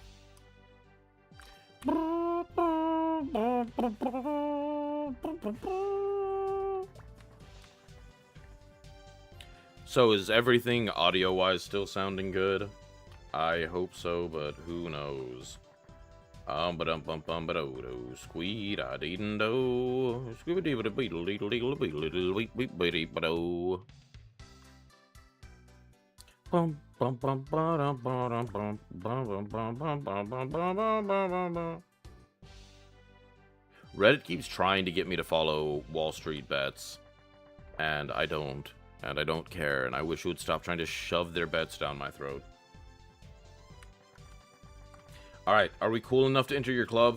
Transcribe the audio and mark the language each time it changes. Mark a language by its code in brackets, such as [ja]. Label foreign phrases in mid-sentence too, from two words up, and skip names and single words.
[en] So is everything audio-wise still sounding good? I hope so, but who knows? Ba-dum-bum-bum-ba-do-do, squee-da-dee-do, squee-ba-dee-ba-dee-ba-dee-ba-dee-ba-dee-ba-do. Bum bum bum ba-dum ba-dum bum bum bum bum bum bum bum bum bum bum. Reddit keeps trying to get me to follow Wall Street Bets, and I don't care, and I wish you would stop trying to shove their bets down my throat. Alright, are we cool enough to enter your club?